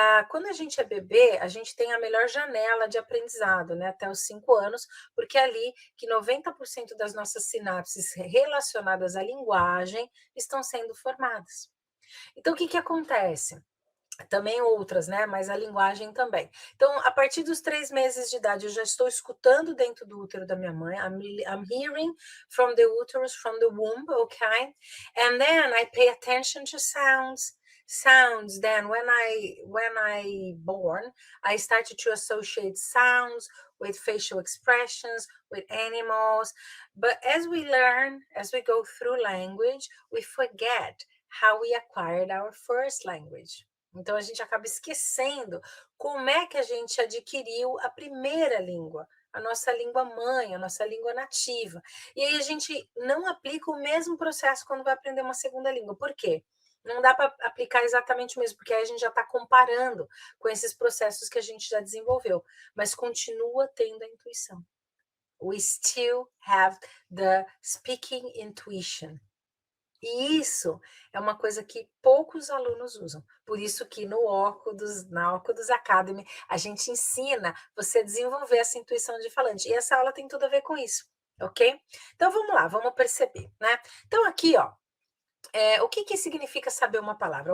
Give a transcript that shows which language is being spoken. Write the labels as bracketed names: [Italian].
[Portuguese] Quando a gente é bebê, a gente tem a melhor janela de aprendizado, né, até os 5 anos, porque é ali que 90% das nossas sinapses relacionadas à linguagem estão sendo formadas. Então, o que acontece? Também outras, né? Mas a linguagem também. Então, a partir dos 3 meses de idade, eu já estou escutando dentro do útero da minha mãe. [English] I'm hearing from the uterus, from the womb, okay? And then I pay attention to sounds. Then when I born, I started to associate sounds with facial expressions, with animals. But as we learn, as we go through language, we forget how we acquired our first language. [Portuguese] Então, a gente acaba esquecendo como é que a gente adquiriu a primeira língua, a nossa língua mãe, a nossa língua nativa. E aí a gente não aplica o mesmo processo quando vai aprender uma segunda língua. Por quê? Não dá para aplicar exatamente o mesmo, porque aí a gente já está comparando com esses processos que a gente já desenvolveu, mas continua tendo a intuição. [English] We still have the speaking intuition. [Portuguese] E isso é uma coisa que poucos alunos usam. Por isso que na Óculos Academy, a gente ensina você a desenvolver essa intuição de falante. E essa aula tem tudo a ver com isso, ok? Então, vamos lá, vamos perceber, né? Então, aqui, ó, o que significa saber uma palavra?